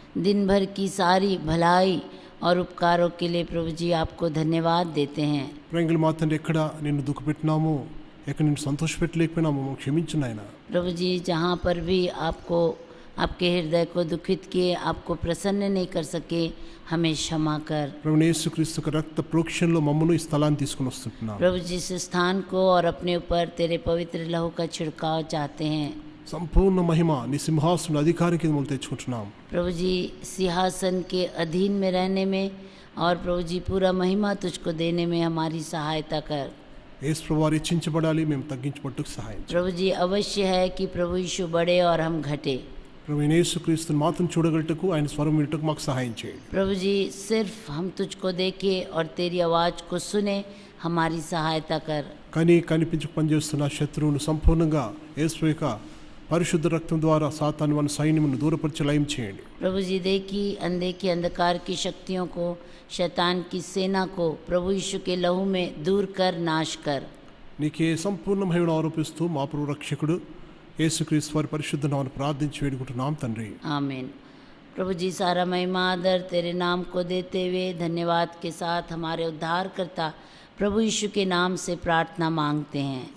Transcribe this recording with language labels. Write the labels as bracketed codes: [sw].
[hi] दिन भर की सारी भलाई और उपकारों के लिए प्रभु जी आपको धन्यवाद देते हैं। [te] ప్రేంగులు మా తండ్రి, ఎక్కడ నిన్ను దుఃఖపెట్టినామో, ఎక్కడ నిన్ను సంతోషపెట్టలేకపోయినామో క్షమించు నాయన. [hi] प्रभु जी जहाँ पर भी आपको आपके हृदय को दुखित किए, आपको प्रसन्न नहीं कर सके, हमें क्षमा कर। [te] ప్రభు యేసుక్రీస్తు యొక్క రక్త ప్రోక్షణలో మమ్మను ఈ స్థలాన్ని తీసుకుని వస్తున్నాం. [hi] प्रभु जी इस स्थान को और अपने ऊपर तेरे पवित्र लहू का छिड़काव चाहते हैं। [te] సంపూర్ణ మహిమ నీ సింహాసన అధికారం కింద మనం తెచ్చుకుంటున్నాం. [hi] प्रभु जी सिंहासन के अधीन में रहने में और प्रभु जी पूरा महिमा तुझको देने में हमारी सहायता कर। [te] యేసు ప్రభువారు హెచ్చించబడాలి, మేము తగ్గించబట్టుకు సహాయం చేయండి. [hi] प्रभु जी अवश्य है कि प्रभु यीशु बढ़े और हम घटे। [te] ప్రభు యేసుక్రీస్తుని మాత్రం చూడగలటకు, ఆయన స్వరం వినటకు మాకు సహాయం చేయండి. [hi] प्रभु जी सिर्फ हम तुझको देखें और तेरी आवाज़ को सुने, हमारी सहायता कर। [te] కానీ కనిపించి పనిచేస్తున్న శత్రువును సంపూర్ణంగా యేసు యొక్క పరిశుద్ధ రక్తం ద్వారా సాతాను మన సైన్యమును దూరపరిచి లయం చేయండి. [hi] प्रभु जी देखी अनदेखी अंधकार की शक्तियों को, शैतान की सेना को प्रभु यीशु के लहू में दूर कर, नाश कर। [te] నీకే సంపూర్ణ మహిమను ఆరోపిస్తూ మా ప్రభు రక్షకుడు యేసుక్రీస్తు వారి పరిశుద్ధ నామమున ప్రార్థించి వేడుకుంటున్నాం తండ్రి. [hi] आमीन। प्रभु जी सारा महिमा आदर तेरे नाम को देते हुए धन्यवाद के साथ हमारे उद्धारकर्ता प्रभु यीशु के नाम से प्रार्थना मांगते हैं।